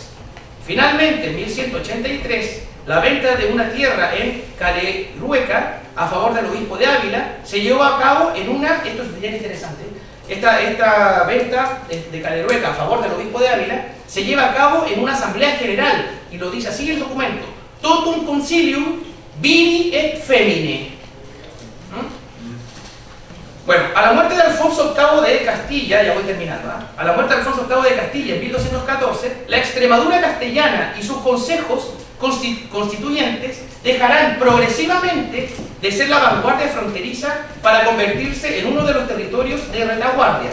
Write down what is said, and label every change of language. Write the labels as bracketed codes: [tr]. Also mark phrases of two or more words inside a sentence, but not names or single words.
[es] Finalmente, en 1183, la venta de una tierra en Calerueca a favor del obispo de Ávila se llevó a cabo en una, esto es bien interesante, esta venta de Calerueca a favor del obispo de Ávila se lleva a cabo en una asamblea general, y lo dice así el documento: [la] totum concilium viri et femine. [es] Bueno, a la muerte de Alfonso VIII de Castilla, ya voy terminando, a la muerte de Alfonso VIII de Castilla en 1214, la Extremadura castellana y sus consejos constituyentes dejarán progresivamente de ser la vanguardia fronteriza para convertirse en uno de los territorios de retaguardia.